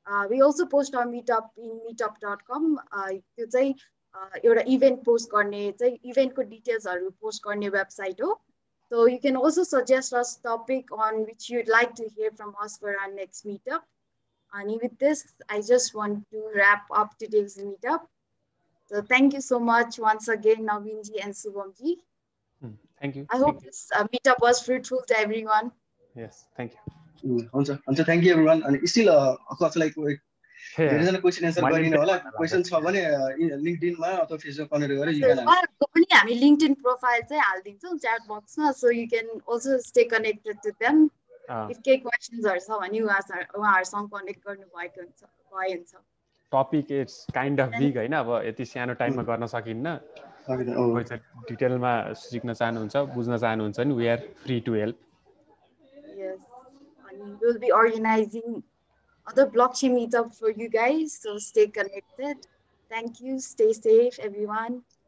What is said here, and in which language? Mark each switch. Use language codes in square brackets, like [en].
[en] We also post our meetup in meetup.com. [ne] त्यो चाहिँ एउटा event post गर्ने चाहिँ event को detailsहरू post गर्ने website हो. [en] So you can also suggest us topic on which you'd like to hear from us for our next meetup. And with this, I just want to wrap up today's meetup. So thank you so much once again, Navinji and Subhamji. Thank you. I hope this meetup was fruitful to everyone. Yes, thank you. Thank you everyone. [ne] And still, like धेरैजना question answer गरिने होला question छ भने लिंक्डइनमा अथवा Facebook connect गरेर you can answer पनि हामी LinkedIn profile चाहिँ हाल्दिन्छौँ च्याट बक्समा [en] so you can also stay connected to them if [ne] के क्वेशन्सहरु छ भने उहाँहरुसँग कनेक्ट गर्नु भएको हुन्छ topic [en] it's kind of big [ne] हैन अब यति सानो टाइममा गर्न सकिन्न डिटेलमा सिक्न चाहनुहुन्छ बुझ्न चाहनुहुन्छ नि [en] We are free to help yes अनि we will be organizing other blockchain meetup for you guys, so stay connected. Thank you. Stay safe, everyone.